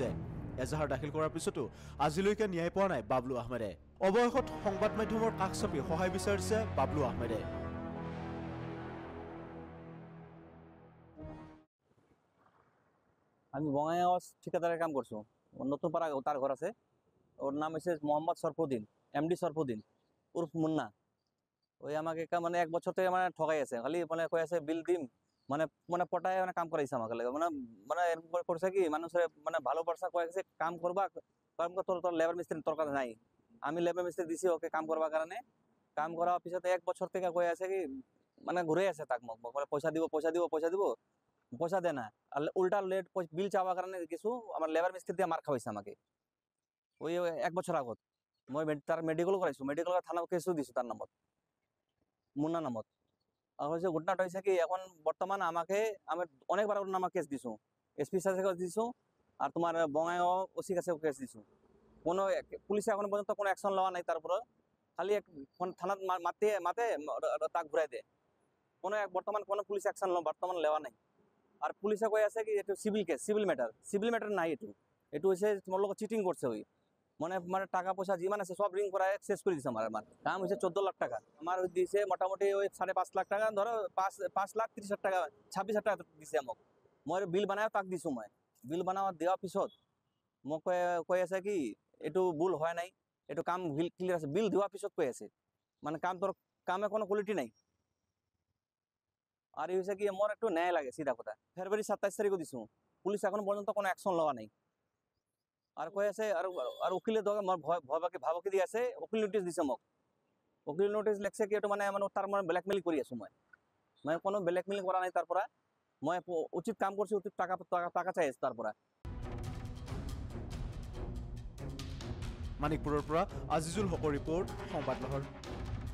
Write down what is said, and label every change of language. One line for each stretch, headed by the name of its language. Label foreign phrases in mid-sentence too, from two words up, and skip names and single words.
Assamese: এজাহাৰ দাখিল কৰাৰ পিছতো আজিলৈকে ন্যায় পোৱা নাই বাবলু আহমেদে। অৱশেষত সংবাদ মাধ্যমৰ কাষ চাপি সহায় বিচাৰিছে বাবলু আহমেদে।
Bangla: আমি বঙাইগাঁও ঠিকাদারের কাম করছো। নতুন পাড়া তার ঘর আছে, ওর নাম হচ্ছে মোহাম্মদ সরফুদ্দিন, এমডি সরফুদ্দিন উর্ফ মুন্না। ওই আমাকে মানে 1 বছর থেকে মানে ঠকাই আছে, খালি মানে কই আছে বিল দিম, মানে মানে পটায় মানে কাম করাইছে আমাকে লাগে, মানে মানে এরকম করছে কি মানুষের মানে ভালো পড়সা কয়ে গেছে কাম করবা, কাম তোর লেবার মিস্ত্রি তোর কাছে নাই। আমি লেবার মিস্ত্রি দিছি ওকে কাম করবার কারণে। কাম করার পিছতে 1 বছর থেকে কয়ে আছে কি মানে ঘুরে আছে তাক মুখ পয়সা দিব পয়সা দিব পয়সা দিব, পয়সা দেয় না। আর উল্টা
English: late bill
Bangla: চাওয়ার কারণে কিছু আমার লেবার মিস্ত্রি দিয়ে মার খাওয়াইছে আমাকে। ওই 1 বছর আগত মই তার মেডিকেল করাইছো, মেডিকেল থানা কেসও দিছো তার নামত, মুন্না নামত। আর হচ্ছে ঘটনাটা হয়েছে কি এখন বর্তমান আমাকে আমি অনেকবার ওর নামে কেস দিছো, এসপি সাথে কেস দিছো, আর তোমার বঙাইগাঁও ওসি কাছে কেস দিছো। কোনো পুলিশে এখন পর্যন্ত কোনো অ্যাকশন লওয়া নাই, তারপরে খালি থানাত মাতে মাতে তাক ঘুরাই দেয়। কোনো বর্তমান কোনো
English: police action
Bangla: বর্তমান লেওয়া নাই। আর পুলিশে কয়ে আছে কি একটু
English: civil case, civil matter
Bangla: নাই, একটু হচ্ছে তোমার লোক চিটিং করছে। ওই মানে মানে টাকা পয়সা যিমান আছে সব রিং করায় শেষ করে দিচ্ছে। আমার কাম হয়েছে 14 লাখ টাকা, আমার দিয়েছে মোটামুটি ওই 5.5 লাখ টাকা, ধরো 5 লাখ 30 হাজার টাকা 26 হাজার টাকা দিছে আমাক। মই বিল বানায় তাক দিছো। মই বিল বানাওয়া দেওয়ার পিছত মোক কয়ে আছে কি এইটো ভুল হয় নাই, এইটো কাম ক্লিয়ার আছে। বিল দেওয়ার পিছত কয়ে আছে মানে কাম তোর কামে কোনো কোয়ালিটি নাই। আর এই হয়েছে কি মোর একটু ন্যায় লাগে, সিধা কথা। ফেব্রুয়ারি 27 তারিখও দিছো, পুলিশ এখন পর্যন্ত কোনো অ্যাকশন লওয়া নাই। আর কয়ে আছে আর উকিলের দোকান ভাবকি দিয়ে আছে, উকিল নোটিশ দিছে মোক। উকিল নোটিশ লেখছে কি এইটো মানে মানে তার মানে ব্ল্যাকমেইল কৰি আছো। মই মানে কোনো ব্ল্যাকমেইল করা নাই, তারপরা মই উচিত কাম করছি, উচিত টাকা চাই আছে তারপরা।
Assamese: মানিকপুৰৰ পৰা আজিজুল হকৰ ৰিপৰ্ট, সংবাদ লহৰ।